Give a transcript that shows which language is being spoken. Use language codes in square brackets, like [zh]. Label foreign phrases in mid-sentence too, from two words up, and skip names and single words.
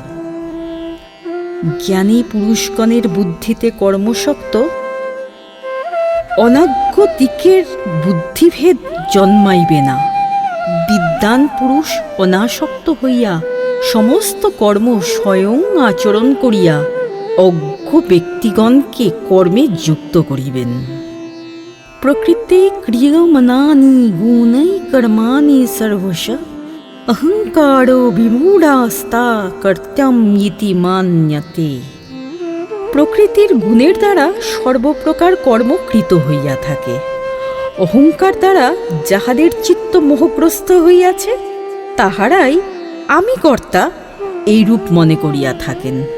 [bn] জ্ঞানী পুরুষগণের বুদ্ধিতে কর্মশক্ত অনাজ্ঞ দিকের বুদ্ধিভেদ জন্মাইবে না। বিদ্বান পুরুষ অনাসক্ত হইয়া সমস্ত কর্ম স্বয়ং আচরণ করিয়া অজ্ঞ ব্যক্তিগণকে কর্মে যুক্ত করিবেন। [sa] প্রকৃতে ক্রিয়মানানি গুণৈ কর্মাণি সর্বশঃ অহংকারো বিমূঢ়াস্তা কর্তব্যম ইতি মান্যতে। [bn] প্রকৃতির গুণের দ্বারা সর্বপ্রকার কর্ম কৃত হইয়া থাকে। অহংকার দ্বারা যাহাদের চিত্ত মোহগ্রস্ত হইয়াছে তাহারাই আমি কর্তা এইরূপ মনে করিয়া থাকেন।